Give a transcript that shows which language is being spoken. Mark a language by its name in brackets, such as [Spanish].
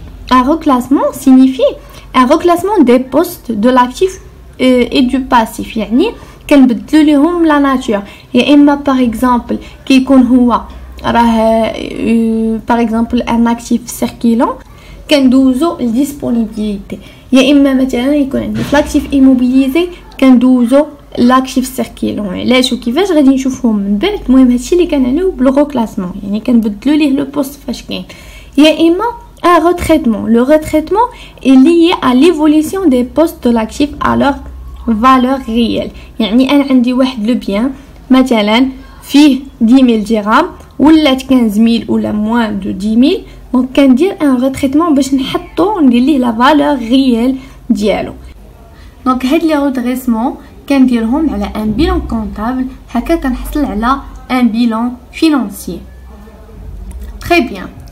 [French] Un reclassement signifie un reclassement des postes de l'actif et du passif. [Arabic] يعني كنبدلوا لهم لا ناتور، يا اما باغ اكزامبل كيكون هو راه باغ اكزامبل ان اكتيف سيركيلون كندوزو الديسپونيبيليتي، يا اما مثلا يكون عندي لاكتيف ايموبيليزي كندوزو لاكتيف سيركيلون. علاش وكيفاش غادي نشوفهم من بعد. المهم هادشي اللي كنعنيو بالروكلاسمون، يعني كنبدلوا ليه لو بوست فاش كاين. يا اما un retraitement. [French] Le retraitement est lié à l'évolution des postes de l'actif à leur valeur réelle. [Arabic] يعني انا عندي واحد لو بيان مثلا فيه 10000 درهم ولات 15000 ولا موان دو 10000، دونك كندير ان ريتريتمون باش نحطو ندير ليه لا فالور ريال ديالو. دونك هاد لي رودريسمون كنديرهم على ان بيلون كونطابل، هكا كنحصل على [French] ان بيلون فينانسيي. [Arabic] تري بيان.